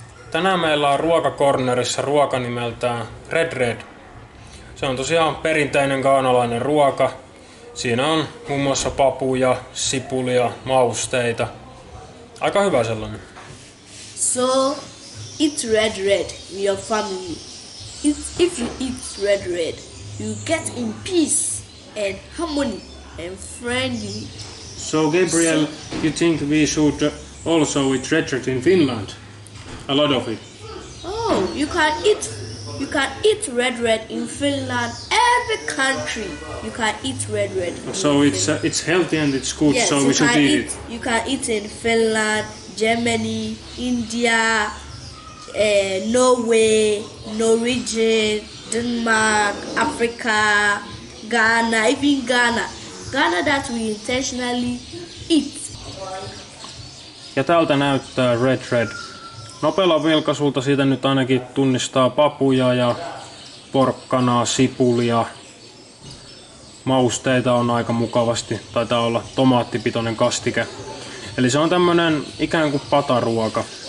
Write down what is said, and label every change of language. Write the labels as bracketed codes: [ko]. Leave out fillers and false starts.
[fi] Tänään meillä on ruokakornerissa ruoka nimeltään Red Red. Se on tosiaan perinteinen ghanalainen ruoka. Siinä on muun muassa papuja, sipulia, mausteita. Aika hyvä sellainen. [en] So, eat red in your family. If you eat red, you get in peace and harmony and friendly. So Gabriel, you think we should also eat red in Finland? A lot of it. Oh, you can eat red in Finland. Every country you can eat red. So it's healthy and it's good. Yes, so we should eat it. You can eat in Finland, Germany, India, Norway, Norwegian, Denmark, Africa, Ghana, even Ghana that we intentionally eat. [fi] Ja tältä näyttää Red. Nopealla vilkaisulta siitä nyt ainakin tunnistaa papuja ja porkkanaa, sipulia. Mausteita on aika mukavasti. Taitaa olla tomaattipitoinen kastike. Eli se on tämmönen ikään kuin pataruoka.